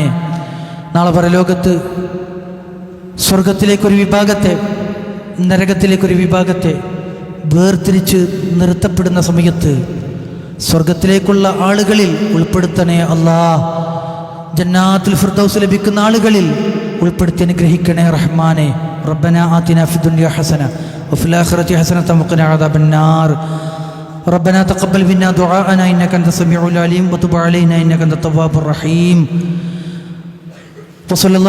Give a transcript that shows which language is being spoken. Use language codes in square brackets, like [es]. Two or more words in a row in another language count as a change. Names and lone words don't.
[ml] നാളെ പരലോകത്ത് സ്വർഗത്തിലേക്കൊരു വിഭാഗത്തെ, നരകത്തിലേക്കൊരു വിഭാഗത്തെ വേർതിരിച്ച് നിർത്തപ്പെടുന്ന സമയത്ത് സ്വർഗത്തിലേക്കുള്ള ആളുകളിൽ ഉൾപ്പെടുത്തണേ അല്ലാ. ജന്നാത്തുൽ ഫിർദൗസ് ലഭിക്കുന്ന ആളുകളിൽ ഉൾപ്പെടുത്തി അനുഗ്രഹിക്കണേ റഹ്മാനെ. [ar] ربنا آتنا في الدنيا حسنة وفي الآخرة حسنة وقنا عذاب النار. ربنا تقبل منا دعاءنا إنك أنت السميع العليم وتب علينا إنك أنت التواب الرحيم. وصلى الله